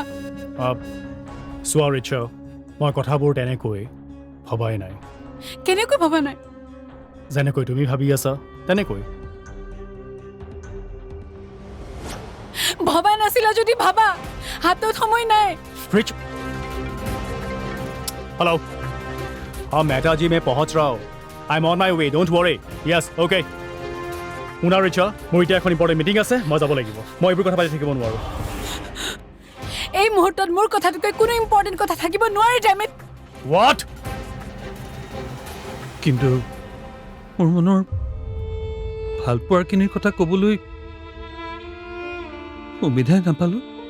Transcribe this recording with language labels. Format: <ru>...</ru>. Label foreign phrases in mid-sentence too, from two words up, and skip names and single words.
<as>চোৱা ৰিচা মই কথাবোৰ তেনেকৈ ভবাই নাই কেনেকৈ ভবা নাই যেনেকৈ তুমি ভাবি আছা তেনেকৈ ভবা নাছিলা যদি ভাবা হাতত সময় নাই</as> <hi>रिच हेलो हाँ मेहता जी मैं पहुंच रहा हूँ</hi> <en>I am on my way don't worry yes okay</en> <as>শুনা ৰিচা মোৰ এতিয়া এখন ইম্পৰ্টেণ্ট মিটিং আছে মই যাব লাগিব মই এইবোৰ কথা পাতি থাকিব নোৱাৰোঁ এই মুহূৰ্তত মোৰ কথাটোকৈ কোনো ইম্পৰ্টেণ্ট কথা থাকিব নোৱাৰে ডেমিট হোৱাট কিন্তু মোৰ মনৰ ভালপোৱাৰখিনিৰ কথা ক'বলৈ সুবিধাই নাপালোঁ</as>